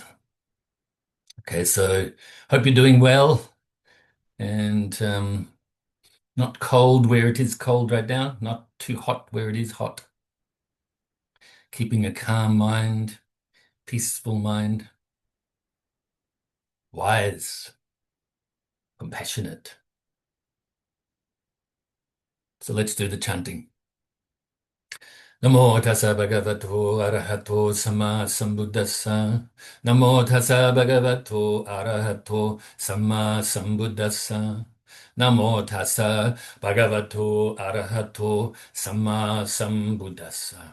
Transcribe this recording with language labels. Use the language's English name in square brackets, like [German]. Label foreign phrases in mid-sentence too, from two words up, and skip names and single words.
[English] Okay, so hope you're doing well and not cold where it is cold right now, not too hot where it is hot. Keeping a calm mind, peaceful mind, wise, compassionate. So let's do the chanting. [Pali] Namo tassa bhagavato arahato sama sambuddhassa. Namo tassa bhagavato arahato sama sambuddhassa. Namo tassa bhagavato arahato sama sambuddhassa.